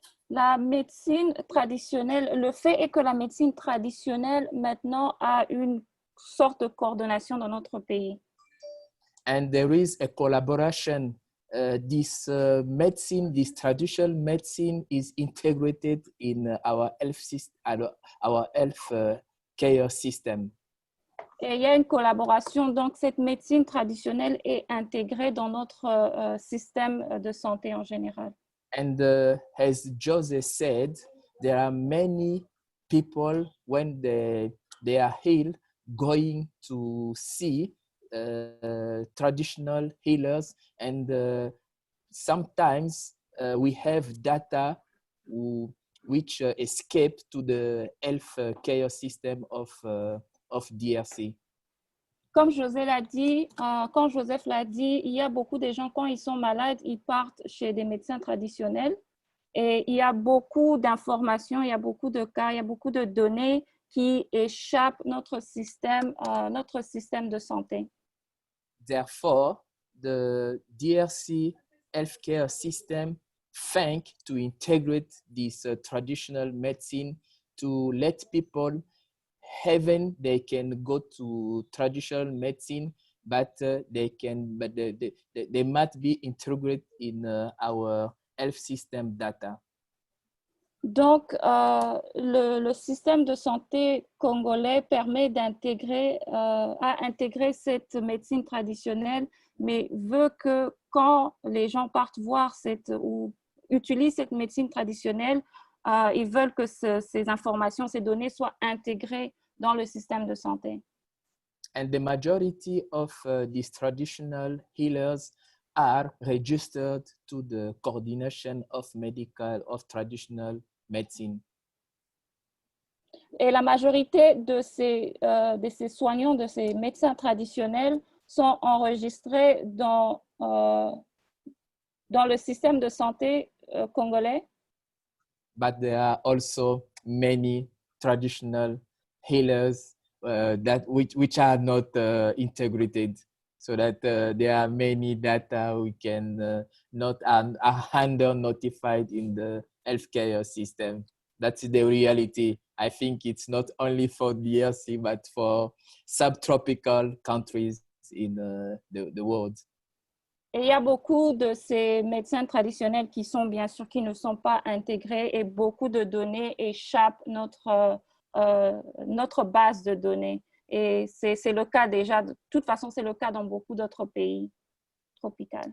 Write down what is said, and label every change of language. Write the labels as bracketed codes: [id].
[fr] La médecine traditionnelle, le fait est que la médecine traditionnelle maintenant a une sorte de coordination dans notre pays. [en] And there is a collaboration. This medicine, this traditional medicine, is integrated in our health care system. [fr] Et il y a une collaboration, donc cette médecine traditionnelle est intégrée dans notre système de santé en général. [en] And as Jose said, there are many people when they are healed going to see traditional healers, and sometimes we have data which escape to the health care system of DRC. [fr] Comme José l'a dit, quand Joseph l'a dit, il y a beaucoup de gens, quand ils sont malades, ils partent chez des médecins traditionnels et il y a beaucoup d'informations, il y a beaucoup de cas, il y a beaucoup de données qui échappent notre système de santé. [en] Therefore, the DRC healthcare system think to integrate this traditional medicine to let people even they can go to traditional medicine, but they might be integrated in our health system data. [fr] Donc, le système de santé congolais permet d'intégrer, à intégrer cette médecine traditionnelle, mais veut que quand les gens partent voir ou utilisent cette médecine traditionnelle, ils veulent que ces informations, ces données soient intégrées dans le système de santé. [en] And the majority of these traditional healers are registered to the coordination of traditional medicine. [fr] Et la majorité de ces soignants, de ces médecins traditionnels sont enregistrés dans le système de santé congolais. [en] But there are also many traditional healers which are not integrated, so that there are many that we can not are under notified in the healthcare system. That's the reality. I think it's not only for DRC, but for subtropical countries in the world. [fr] Et il y a beaucoup de ces médecins traditionnels qui ne sont pas intégrés et beaucoup de données échappent notre base de données. Et c'est le cas déjà, de toute façon, c'est le cas dans beaucoup d'autres pays tropicaux.